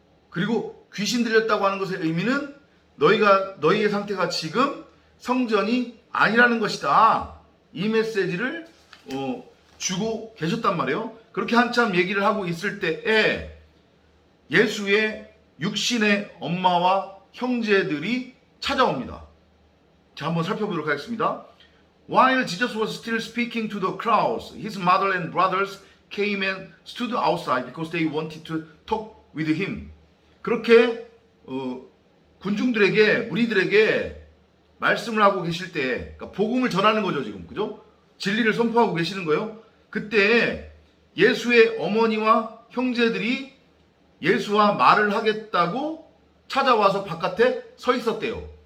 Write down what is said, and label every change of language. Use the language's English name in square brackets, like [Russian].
[Korean] 그리고 귀신 들렸다고 하는 것의 의미는 너희의 상태가 지금 성전이 아니라는 것이다. 이 메시지를 주고 계셨단 말이에요. 그렇게 한참 얘기를 하고 있을 때에 예수의 육신의 엄마와 형제들이 찾아옵니다. 자, 한번 살펴보도록 하겠습니다. [English] While Jesus was still speaking to the crowds, his mother and brothers came and stood outside because they wanted to talk with him. [Korean] 그렇게 군중들에게, 무리들에게 말씀을 하고 계실 때, 그러니까 복음을 전하는 거죠, 지금. 그죠? 진리를 선포하고 계시는 거예요. 그때 예수의 어머니와 형제들이 예수와 말을 하겠다고 찾아와서 바깥에 서 있었대요.